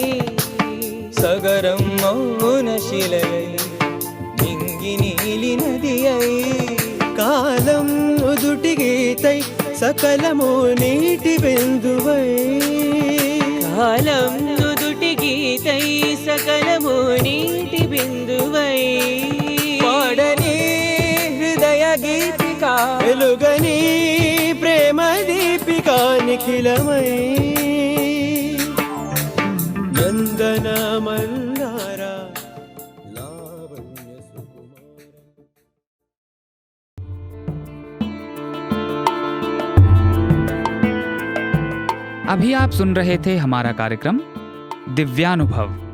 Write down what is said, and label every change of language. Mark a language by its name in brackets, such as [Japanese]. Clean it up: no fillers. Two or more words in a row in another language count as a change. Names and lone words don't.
[Telugu] సాగరం మౌనశిలయై నింగి నీలి నదియై కాలం నుదుటి గీతై సకలము నీటి బిందువై కాలం నుదుటి గీతై సకలము నీటి బిందువై పాడని హృదయ గీతిక వెలుగని ప్రేమ దీపిక నిఖిలమై నందన మందార లావణ్య సుకుమార [Hindi] अभी आप सुन रहे थे हमारा कार्यक्रम दिव्यानुभव।